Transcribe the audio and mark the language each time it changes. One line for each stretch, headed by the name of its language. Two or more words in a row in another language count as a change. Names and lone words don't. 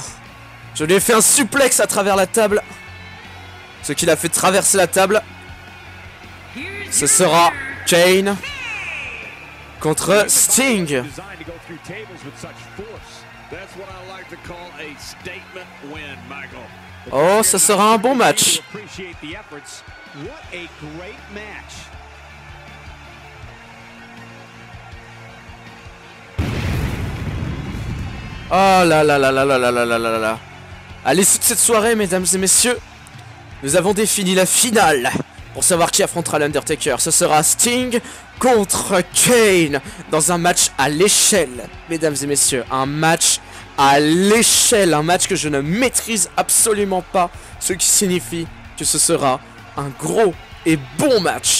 French: Je lui ai fait un suplex à travers la table. Ce qui l'a fait traverser la table. Ce sera Kane contre Sting. Oh, ça sera un bon match. Oh là là là là là là là là là là. À l'issue de cette soirée, mesdames et messieurs, nous avons défini la finale. Pour savoir qui affrontera l'Undertaker, ce sera Sting contre Kane dans un match à l'échelle. Mesdames et messieurs, un match à l'échelle. Un match que je ne maîtrise absolument pas. Ce qui signifie que ce sera un gros et bon match.